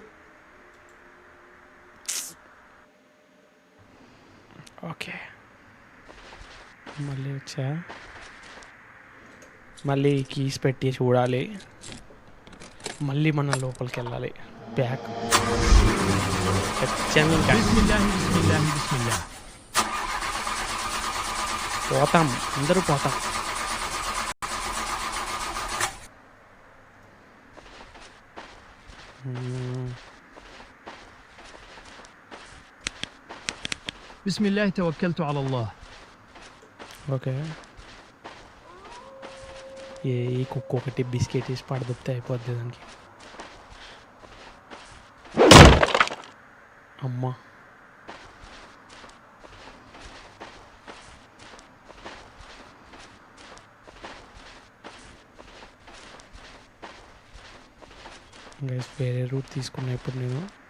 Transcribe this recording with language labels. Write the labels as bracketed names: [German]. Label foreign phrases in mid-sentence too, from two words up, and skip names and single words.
[Telugu] ఓకే, మళ్ళీ వచ్చా. మళ్ళీ కీస్ పెట్టి చూడాలి, మళ్ళీ మన లోపలికి వెళ్ళాలి. బ్యాక్ [Arabic] بسم الله بسم الله بسم الله. [Telugu] పోతాం, అందరూ పోతాం. [Arabic] بسم الله توكلت على الله. [Telugu] ఓకే, ఈ కుక్క ఒకటి బిస్కెట్ వేసి పడదొప్తే అయిపోద్ది దానికి. అమ్మా గైస్, వేరే రూట్ తీసుకున్నా ఇప్పుడు నేను.